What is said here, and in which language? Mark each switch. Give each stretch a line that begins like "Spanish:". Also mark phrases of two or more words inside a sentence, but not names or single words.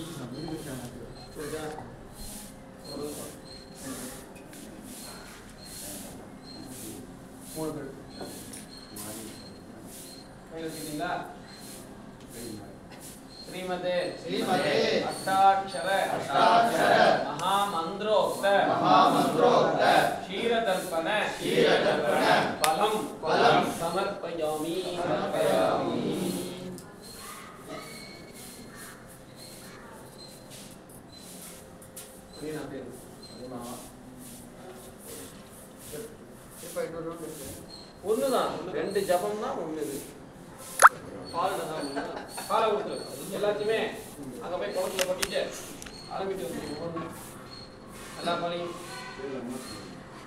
Tamil: மூணு பேர் கையில் வச்சுக்கிட்டீங்களா?
Sanskrit: श्रीमते श्रीमते अष्टाक्षर अष्टाक्षर महामंत्रोक्त महामंत्रोक्त क्षीरदर्पण क्षीरदर्पण फलम फलम समर्पयामि समर्पयामि रीना पे मामा
Tamil: இப்ப இன்னொரு ரவுண்ட் இருக்கு ஒண்ணுதான் ரெண்டு ஜபம்னா ஒண்ணு இது பால் தான் பாலை ஊத்து எல்லாத்தையுமே அங்க போய் குளத்துல கொட்டிட்டு ஆரம்பிட்டு வந்துருக்கோம் எல்லா பாலையும்